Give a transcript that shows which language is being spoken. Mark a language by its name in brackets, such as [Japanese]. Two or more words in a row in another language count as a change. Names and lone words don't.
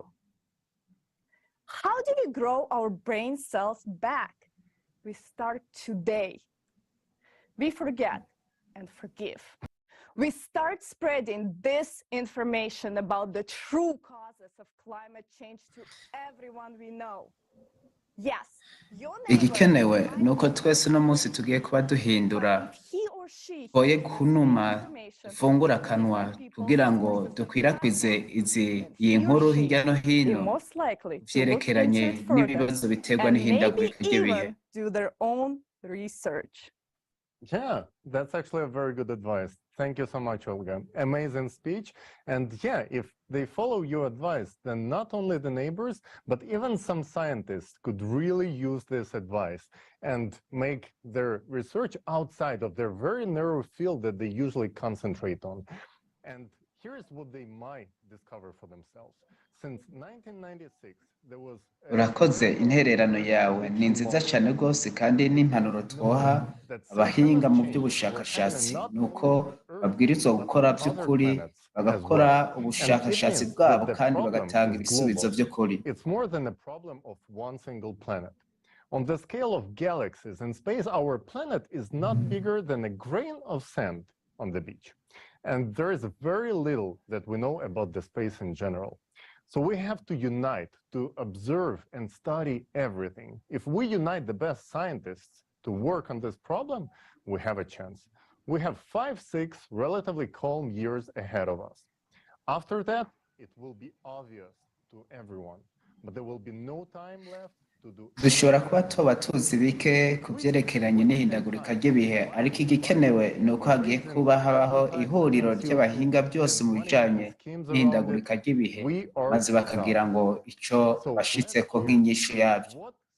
[English] How do we grow our brain cells back? We start today. We forget and forgive. We start spreading this information about the true causes of climate change to everyone we know. Yes, [Rundi] igikenewe ni uko twese uno munsi tugiye kuba duhindura twoye kunuma dufungura akanwa kugira ngo dukwirakwize iyi nkuru hirya no hino vyerekeranye n'ibibazo biterwa n'ihindagurika ry'ibihe. [English] Yeah, that's actually a very good advice. Thank you so much, Olga. Amazing speech. And yeah, if they follow your advice, then not only the neighbors, but even some scientists could really use this advice and make their research outside of their very narrow field that they usually concentrate on. And here's what they might discover for themselves. Since 1996, there was [Rundi] urakoze intererano yawe ni nziza cyane rwose kandi n'impanuro twoha abahinga mu by'ubushakashatsi nuko babwirizwa gukora by'ukuri bagakora ubushakashatsi bwabo kandi bagatanga ibisubizo by'ukuri. [English] It's more than a problem of one single planet. On the scale of galaxies in space, our planet is not bigger than a grain of sand on the beach. And there is very little that we know about the space in general. So we have to unite to observe and study everything. If we unite the best scientists to work on this problem, we have a chance. We have 5-6 relatively calm years ahead of us. After that, it will be obvious to everyone, but there will be no time left to do. [Rundi] dushobora kuba tuba tuzi bike ku byerekeranye n'ihindagurika ry'ibihe, ariko igikenewe ni uko hagiye kuba habaho ihuriro ry'abahinga byose mu bijanye n'ihindagurika ry'ibihe maze bakagira ngo icyo bashitseko nk'inyishu yabyo.